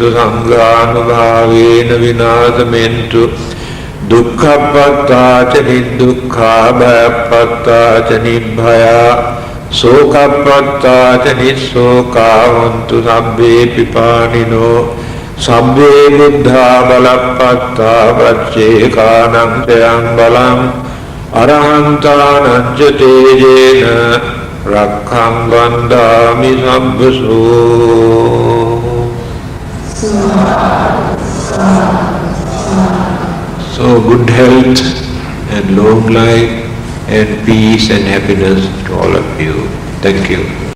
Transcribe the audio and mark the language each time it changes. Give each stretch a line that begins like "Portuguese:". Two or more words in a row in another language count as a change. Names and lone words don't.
Pali: sanghanubhavena vinasamentu dukkhapatta nidukkha bhayapatta nibhaya sokapatta nisoka hontu sabbe pipanino sabbe buddha balapatta vaccekanam tayam balam arahantanam ca tejena rakkam bandhami sabbaso.
English: So good health and long life and peace and happiness to all of you. Thank you.